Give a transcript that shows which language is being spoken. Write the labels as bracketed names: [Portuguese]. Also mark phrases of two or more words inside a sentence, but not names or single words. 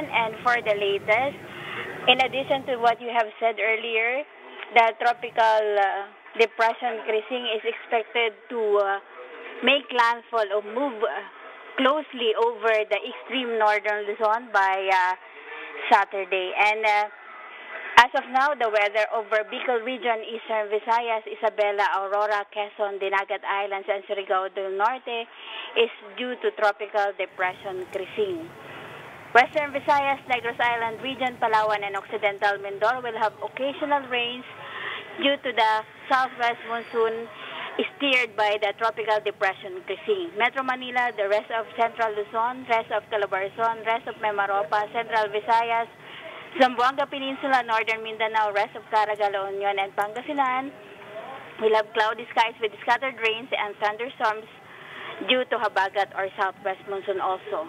[English] And for the latest, in addition to what you have said earlier, the Tropical Depression Krising is expected to make landfall or move closely over the extreme northern Luzon by Saturday. And as of now, the weather over Bicol Region, Eastern Visayas, Isabela, Aurora, Quezon, Dinagat Islands, and Surigao del Norte is due to Tropical Depression Krising. Western Visayas, Negros Island Region, Palawan, and Occidental Mindoro will have occasional rains due to the southwest monsoon steered by the Tropical Depression Krising. Metro Manila, the rest of Central Luzon, rest of Calabarzon, rest of Mimaropa, Central Visayas, Zamboanga Peninsula, Northern Mindanao, rest of Caraga, La Union, and Pangasinan will have cloudy skies with scattered rains and thunderstorms due to habagat or southwest monsoon also.